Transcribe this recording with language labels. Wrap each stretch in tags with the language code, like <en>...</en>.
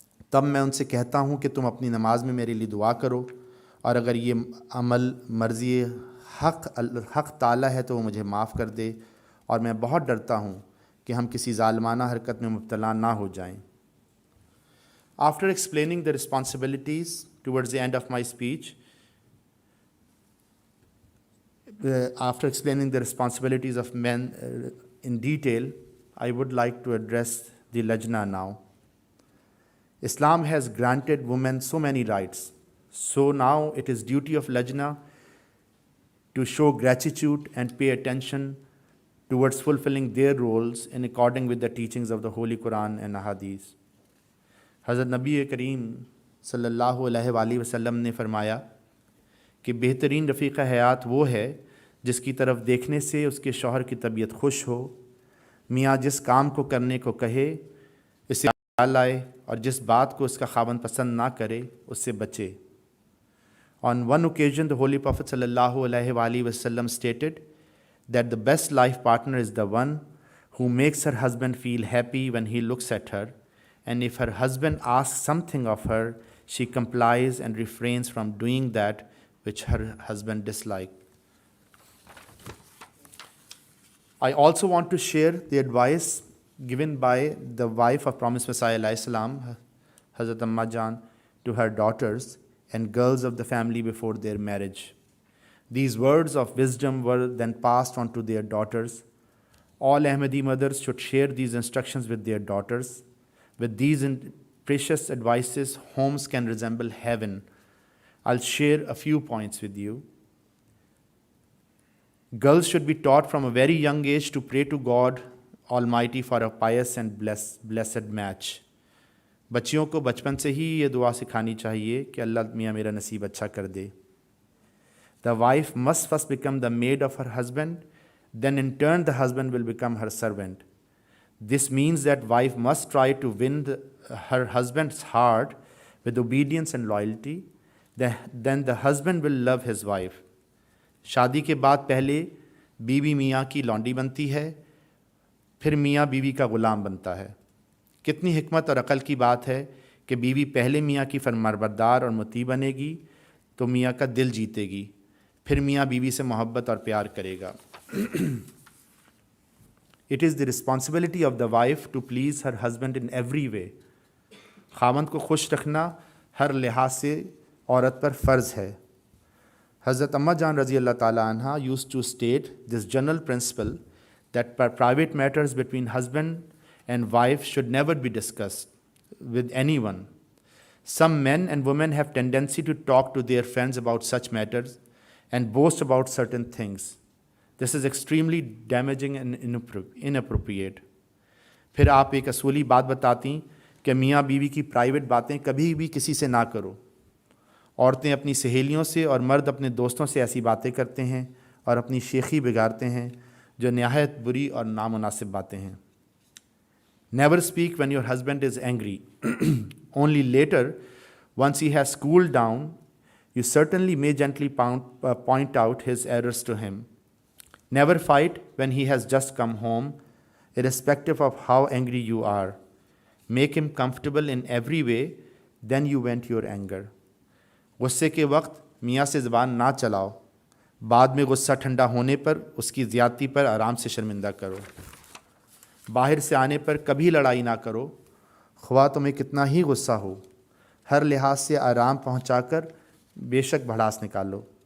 <ur>تب میں ان سے کہتا ہوں کہ تم اپنی نماز میں میرے لیے دعا کرو، اور اگر یہ عمل مرضی حق تعالیٰ ہے تو وہ مجھے معاف کر دے، اور میں بہت ڈرتا ہوں کہ ہم کسی ظالمانہ حرکت میں مبتلا نہ ہو جائیں۔</ur> <en>After explaining the responsibilities towards the end of my speech, after explaining the responsibilities of men in detail, I would like to address the Lajna now. Islam has granted women so many rights. So now it is duty of Lajna to show gratitude and pay attention towards fulfilling their roles in accordance with the teachings of the Holy Quran and Ahadith.</en> <ur>حضرت نبی کریم صلی اللہ علیہ وآلہ وسلم نے فرمایا کہ بہترین رفیق حیات وہ ہے جس کی طرف دیکھنے سے اس کے شوہر کی طبیعت خوش ہو، میاں جس کام کو کرنے کو کہے اس سے خیال آئے، اور جس بات کو اس کا خاوند پسند نہ کرے اس سے بچے.</ur> <en>On one occasion, the Holy Prophet sallallahu alaihi wasallam stated that the best life partner is the one who makes her husband feel happy when he looks at her, and if her husband asks something of her, she complies and refrains from doing that which her husband dislikes. I also want to share the advice given by the wife of Promised Messiah alayhi salam, Hazrat Amma Jan, to her daughters and girls of the family before their marriage. These words of wisdom were then passed on to their daughters. All Ahmadi mothers should share these instructions with their daughters. With these precious advices, homes can resemble heaven. I'll share a few points with you. Girls should be taught from a very young age to pray to God Almighty for a pious and blessed match.</en> <ur>بچیوں کو بچپن سے ہی یہ دعا سکھانی چاہیے کہ اللہ میاں میرا نصیب اچھا کر دے.</ur> <en>The wife must first become the maid of her husband, then in turn the husband will become her servant. This means that wife must try to win her husband's heart with obedience and loyalty. Then the husband will love his wife.</en> <ur>شادی کے بعد پہلے بیوی میاں کی لونڈی بنتی ہے، پھر میاں بیوی کا غلام بنتا ہے. کتنی حکمت اور عقل کی بات ہے کہ بیوی پہلے میاں کی فرمانبردار اور مطیع بنے گی تو میاں کا دل جیتے گی، پھر میاں بیوی سے محبت اور پیار کرے گا.</ur> <en>It is the responsibility of the wife to please her husband in every way.</en> <ur>خاوند کو خوش رکھنا ہر لحاظ سے عورت پر فرض ہے.</ur> <en>حضرت اماں جان رضی اللہ تعالیٰ عنہ used to state this general principle that private matters between husband and wife should never be discussed with anyone. Some men and women have tendency to talk to their friends about such matters and boast about certain things. This is extremely damaging and inappropriate.</en> <ur>پھر آپ ایک اصولی بات بتاتی کہ میاں بیوی کی پرائیویٹ باتیں کبھی بھی کسی سے نہ کرو. عورتیں اپنی سہیلیوں سے اور مرد اپنے دوستوں سے ایسی باتیں کرتے ہیں اور اپنی شیخی بگاڑتے ہیں جو نہایت بری اور نامناسب باتیں ہیں.</ur> <en>Never speak when your husband is angry. Only later, once he has cooled down, you certainly may gently point out his errors to him. Never fight when he has just come home, irrespective of how angry you are. Make him comfortable in every way, then you vent your anger.</en> <ur>غصے کے وقت میاں سے زبان نہ چلاؤ، بعد میں غصہ ٹھنڈا ہونے پر اس کی زیادتی پر آرام سے شرمندہ کرو. باہر سے آنے پر کبھی لڑائی نہ کرو، خواہ تمہیں کتنا ہی غصہ ہو، ہر لحاظ سے آرام پہنچا کر بے شک بھڑاس نکالو.</ur>